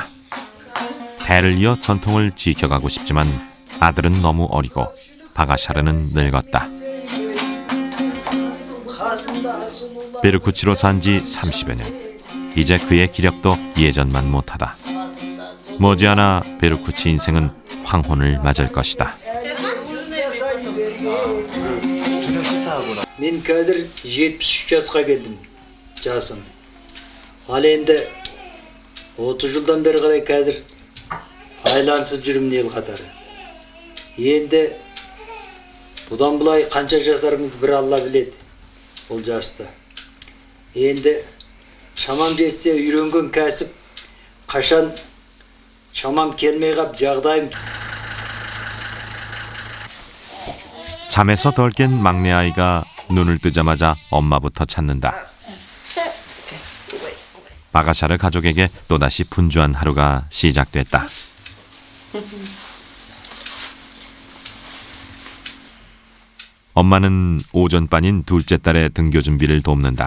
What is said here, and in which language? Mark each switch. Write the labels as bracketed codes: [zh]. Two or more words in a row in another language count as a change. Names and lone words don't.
[ko] 대를 이어 전통을 지켜가고 싶지만 아들은 너무 어리고 바가샤르는 늙었다. 베르쿠치로 산 지 30여 년. 이제 그의 기력도 예전만 못하다. 머지않아 베르쿠치 인생은 황혼을 맞을 것이다. [kk] Мен қазір 73 жасқа келдім, жасым. Ал енді 30 жылдан бері қарай қазір айланысып жүрмін ел қатары. Енді бұдан бұлай қанша жасарымызды бір Алла біледі, ол жаста. Енді шамам жетсе үйренген кәсіп, қашан шамам келмей қап жағдайым. [ko] 잠에서 덜 깬 막내 아이가 눈을 뜨자마자 엄마부터 찾는다. 바가샤르 가족에게 또다시 분주한 하루가 시작됐다. 엄마는 오전반인 둘째 딸의 등교 준비를 돕는다.